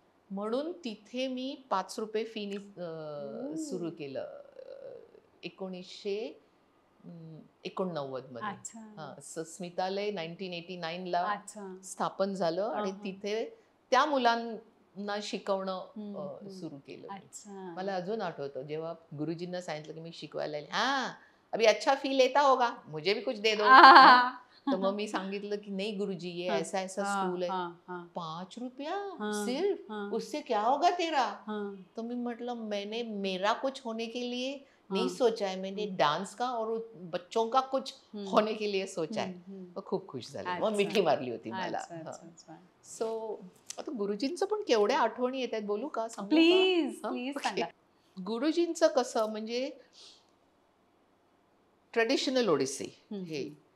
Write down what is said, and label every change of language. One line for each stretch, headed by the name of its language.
Marathi: म्हणून तिथे मी 5 रुपये फीनी सुरू केलं 1989 मध्ये. स्मितालय 1989 ला स्थापन झालं आणि तिथे त्या मुलांना शिकवणं सुरू केलं. मला अजून आठवतं जेव्हा गुरुजींना सांगितलं की मी शिकवायला येईल,
Hindi: हा अभी अच्छा फी लेता होगा, मुझे भी कुछ दे दो.
Marathi: तो मग मी सांगितलं की
Hindi: नहीं गुरुजी ये ऐसा ऐसा स्कूल है. 5 रुपया सिर्फ, उससे क्या होगा तेरा. तो मैं
Marathi: म्हटलं
Hindi: मैंने मेरा कुछ होने के लिए नहीं सोचा है, मैंने डांस का और बच्चों का कुछ होने के लिए सोचा है.
Marathi: मग खूप खुश झाले, मग मिठी मारली होती मला. सो आता गुरुजींचं पण केवढ्या आठवणी येतात, बोलू का, सांगू का? गुरुजींचं कसं म्हणजे ट्रेडिशनल ओडिसी हे.